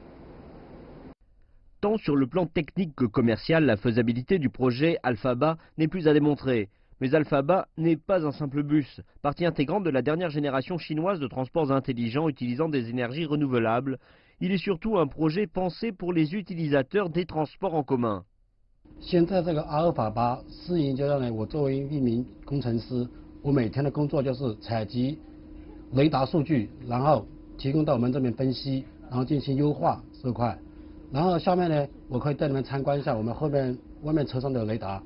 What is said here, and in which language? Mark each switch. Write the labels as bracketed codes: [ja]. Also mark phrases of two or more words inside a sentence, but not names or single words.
[fr] Tant sur le plan technique que commercial, la faisabilité du projet Alphaba n'est plus à démontrer. Mais Alphaba n'est pas un simple bus, partie intégrante de la dernière génération chinoise de transports intelligents utilisant des énergies renouvelables. Il est surtout un projet pensé pour les utilisateurs des transports en commun. [zh] 现在这个阿尔法八试营阶段呢，我作为一名工程师，我每天的工作就是采集雷达数据，然后提供到我们这边分析，然后进行优化这块。然后下面呢，我可以带你们参观一下我们外面车上的雷达。